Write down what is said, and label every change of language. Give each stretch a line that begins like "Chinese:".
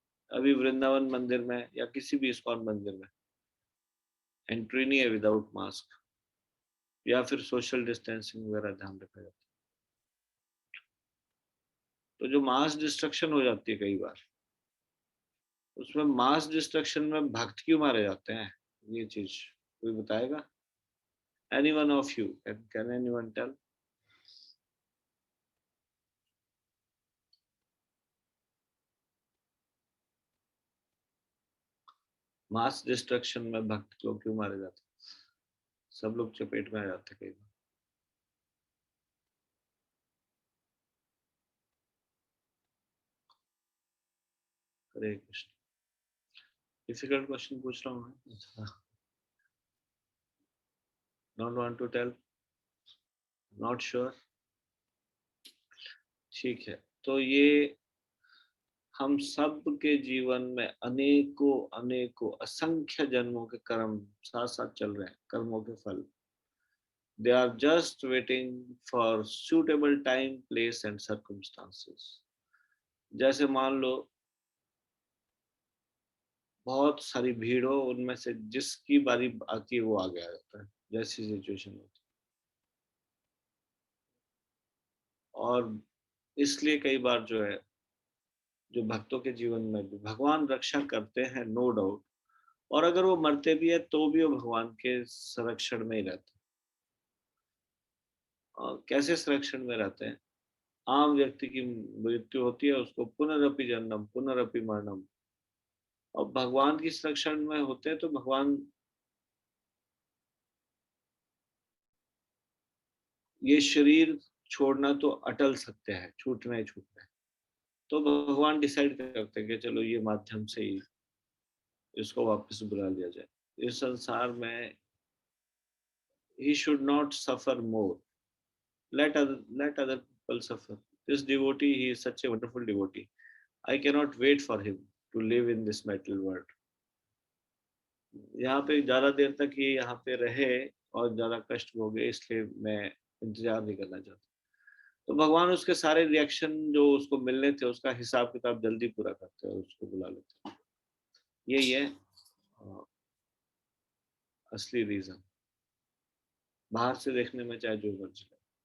Hindi: अभी वृंदावन मंदिर में या किसी भी इस्कॉन मंदिर में एंट्री नहीं है विदाउट मास्क, या फिर सोशल डिस्टेंसिंग वगैरह ध्यान रखा जाता है। तो जो मास डिस्ट्रक्शन हो जाती है कई बार, उसमें मास डिस्ट्रक्शन में भक्त क्यों मारे जाते हैं, ये चीज कोई बताएगा?
English: Anyone of you, can anyone tell?
Hindi: Mass destruction में भक्त लोग क्यों मारे जाते हैं? सब लोग चपेट में आ जाते कई बार। हरे कृष्ण। डिफिकल्ट क्वेश्चन पूछ रहा हूँ मैं।
English: Not want to tell? Not sure?
Hindi: ठीक है, तो ये हम सब के जीवन में अनेकों असंख्य जन्मों के कर्म साथ साथ चल रहे हैं, कर्मों के फल।
English: They are just waiting for suitable time, place and circumstances.
Hindi: जैसे मान लो बहुत सारी भीड़ हो, उनमें से जिसकी बारी आती है वो आगे आ जाता है, जैसी सिचुएशन होती है। और इसलिए कई बार जो है, जो भक्तों के जीवन में भी भगवान रक्षा करते हैं, नो डाउट। और अगर वो मरते भी है तो भी वो भगवान के संरक्षण में ही रहते हैं। और कैसे संरक्षण में रहते हैं? आम व्यक्ति की मृत्यु होती है, उसको पुनरअपि जन्म पुनरअपि मरणम, और भगवान की संरक्षण में होते हैं, तो भगवान ये शरीर छोड़ना तो अटल सत्य है, छूटना ही छूटना है। तो भगवान डिसाइड करते हैं कि चलो ये माध्यम से ही इसको वापस बुला लिया जाए। इस संसार में
English: he should not suffer more. Let other people suffer. This devotee, he is such a wonderful devotee. I cannot wait for him to live in this material world.
Hindi: यहाँ पे ज्यादा देर तक ये यहाँ पे रहे और ज्यादा कष्ट भोगे, इसलिए मैं इंतजार नहीं करना चाहता। तो भगवान उसके सारे रिएक्शन जो उसको मिलने थे उसका हिसाब किताब जल्दी पूरा करते हैं और उसको बुला लेते हैं। यही है असली रीजन, बाहर से देखने में चाहे जो मर्जी लगे।